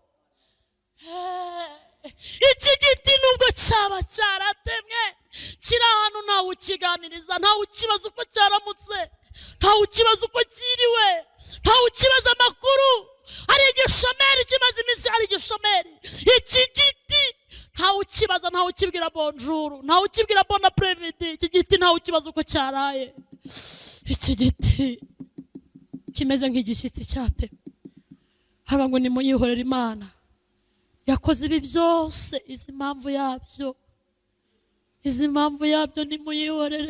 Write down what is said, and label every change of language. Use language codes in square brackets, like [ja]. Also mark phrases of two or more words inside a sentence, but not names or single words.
[rw] iki giti nubwo cyaba cyaratemwe kiri ahantu ntawe ukiganiriza, ntawe ukibaza uko cyaramutse, ntawe ukibaza uko kiriwe, ntawe ukibaza amakuru. Hari igishomeri kimaze iminsi, hari igishomeri. Iki giti ntawe ukibaza, ntawe ukibwira bonjour, ntawe ukibwira [fr] bon après-midi. [rw] Iki giti ntawe ukibaza uko cyaraye. Iki giti kimeze nk'igishyitsi cyatemwe. Haba ngo nimuyihorere Imana yakoze ibi byose, izi mpamvu yabyo, izi mpamvu yabyo nimuyihorere.